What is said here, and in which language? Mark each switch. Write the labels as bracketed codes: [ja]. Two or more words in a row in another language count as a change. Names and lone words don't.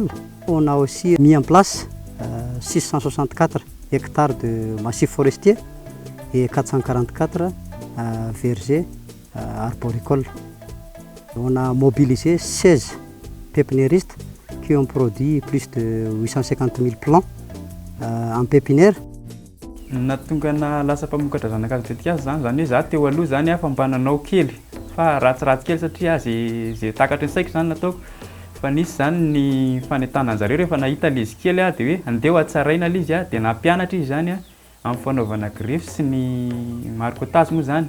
[fr] On a aussi mis en place 664 hectares de massifs forestiers et 444 vergers arboricoles. On a mobilisé 16 pépiniéristes qui ont produit plus de 850 000 plants en pépinière. [mg] Nahatonga lasa mpamokatra zanak'azy tetika azy zany hoe za teo aloha zany fa mba nanao kely fa ratsiratsy kely satria zay takatra ny saiko zany nataoko fa nisy zany ny fanentanana zareo rehefa nahita lay izy kely dia hoe andeha hatsaraina lay izy dia nampianatra izy zany amin'ny fanaovana grefy sy ny marikotasy moa zany.